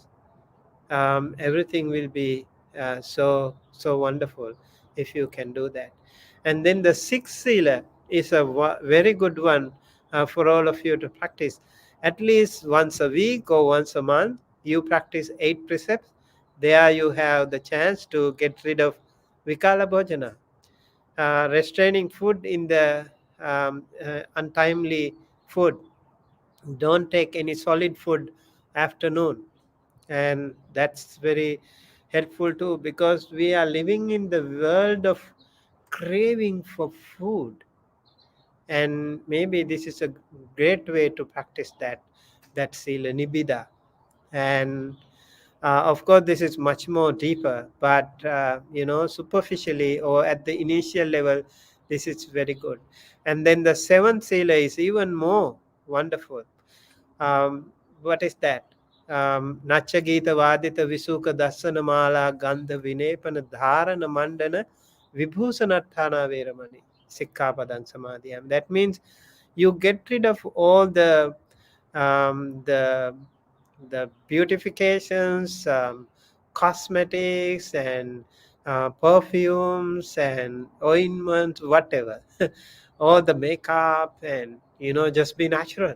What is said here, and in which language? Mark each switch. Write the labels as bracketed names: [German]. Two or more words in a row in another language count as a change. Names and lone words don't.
[English] Everything will be so wonderful if you can do that. And then the sixth sila is a very good one for all of you to practice. At least once a week or once a month, you practice 8 precepts. There you have the chance to get rid of [Pali] vikala bhojana, [English] restraining food in the untimely food. Don't take any solid food afternoon. And that's very helpful too, because we are living in the world of craving for food. And maybe this is a great way to practice that [Pali] sila nibida. [English] And of course this is much more deeper, but superficially or at the initial level, this is very good. And then the seventh sila is even more wonderful. What is that? [Pali] Nachagita Vadita Visuka Dasana Mala Gandha Vinepana Dharana Mandana Vibhusanathana Veramani Sikkapadan Samadhyam. [English] That means you get rid of all um, the the beautifications, cosmetics, and perfumes and ointments, whatever, all the makeup, and just be natural.